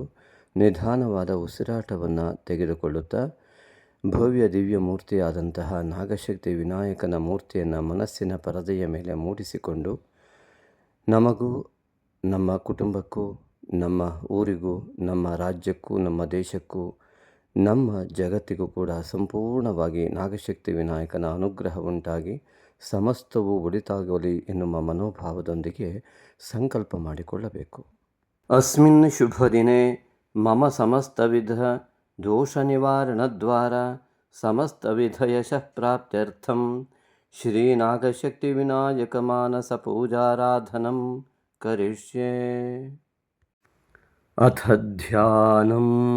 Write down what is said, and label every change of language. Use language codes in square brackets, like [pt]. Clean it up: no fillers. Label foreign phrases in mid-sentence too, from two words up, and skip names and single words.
[kn] ನಿಧಾನವಾದ ಉಸಿರಾಟವನ್ನು ತೆಗೆದುಕೊಳ್ಳುತ್ತಾ ಭವ್ಯ ದಿವ್ಯ ಮೂರ್ತಿಯಾದಂತಹ ನಾಗಶಕ್ತಿ ವಿನಾಯಕನ ಮೂರ್ತಿಯನ್ನು ಮನಸ್ಸಿನ ಪರದೆಯ ಮೇಲೆ ಮೂಡಿಸಿಕೊಂಡು ನಮಗೂ ನಮ್ಮ ಕುಟುಂಬಕ್ಕೂ ನಮ್ಮ ಊರಿಗೂ ನಮ್ಮ ರಾಜ್ಯಕ್ಕೂ ನಮ್ಮ ದೇಶಕ್ಕೂ ನಮ್ಮ ಜಗತ್ತಿಗೂ ಕೂಡ ಸಂಪೂರ್ಣವಾಗಿ ನಾಗಶಕ್ತಿ ವಿನಾಯಕನ ಅನುಗ್ರಹ ಉಂಟಾಗಿ ಸಮಸ್ತವೂ ಒಳಿತಾಗಲಿ ಎನ್ನುವ ಮನೋಭಾವದೊಂದಿಗೆ ಸಂಕಲ್ಪ ಮಾಡಿಕೊಳ್ಳಬೇಕು. [sa] ಅಸ್ಮಿನ್ ಶುಭ ದಿನೇ मम समस्तविध दोषनिवारणद्वारा समस्तविधयशः प्राप्त्यर्थं श्रीनागशक्तिविनायकमानसपूजाराधनं करिष्ये। अथ ध्यानम्।